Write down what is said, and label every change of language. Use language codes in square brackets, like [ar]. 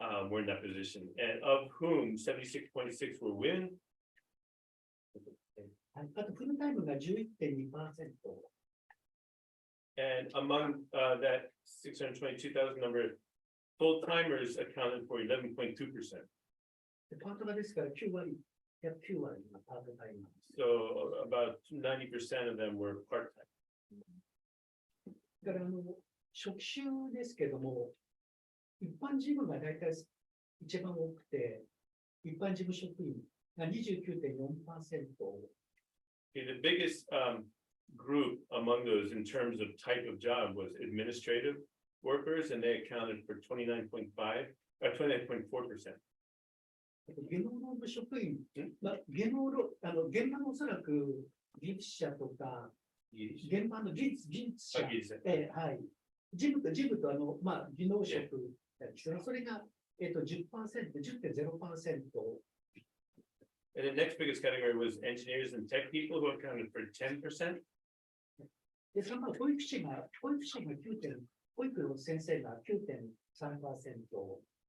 [en] Were in that position, and of whom 76.6 were women. [ja] あとフルタイムが 11.2%。 [en] And among that 622,000 number, full-timers accounted for 11.2%. [ja] パートナーですから9割、約9割がパートタイマー。 [en] So about 90% of them were part-time. [ja] だから職種ですけども、一般事務が大体一番多くて、一般事務職員が 29.4%。 [en] The biggest group among those in terms of type of job was administrative workers, and they accounted for 29.5 or 29.4%. [ja] 技能労務職員、現場のおそらく技術者とか、現場の技術者、はい、事務と技能職ですね、それが、10%、10.0%。 [en] And the next biggest category was engineers and tech people who accounted for 10%. [ja] で、その保育士が9.、保育の先生が 9.3%。